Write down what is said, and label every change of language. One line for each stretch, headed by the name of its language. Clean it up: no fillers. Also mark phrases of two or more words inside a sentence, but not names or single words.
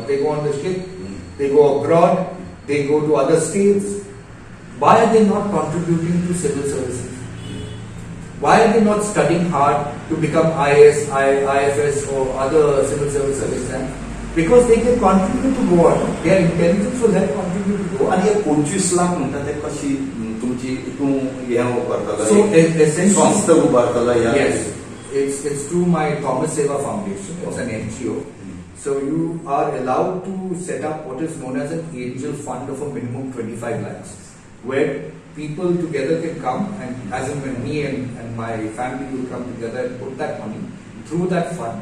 English: They go on the ship, they go abroad, they go to other states. Why are they not contributing to civil services? Why are they not studying hard to become IAS, IFS or other civil service exams? Because they can contribute to Goa. Their intelligence will help contribute to Goa.
Konkani: आणि 25 लाख म्हणटा ते कशी तुमची तू हे करतला?
English: So essentially,
Konkani: संस्था उभारतला या?
English: Yes, it's through my Thomas Seva Foundation. It's an NGO. So you are allowed to set up what is known as an angel fund of a minimum 25 lakhs, where people together can come and as in when me and my family will come together and put that money through that fund.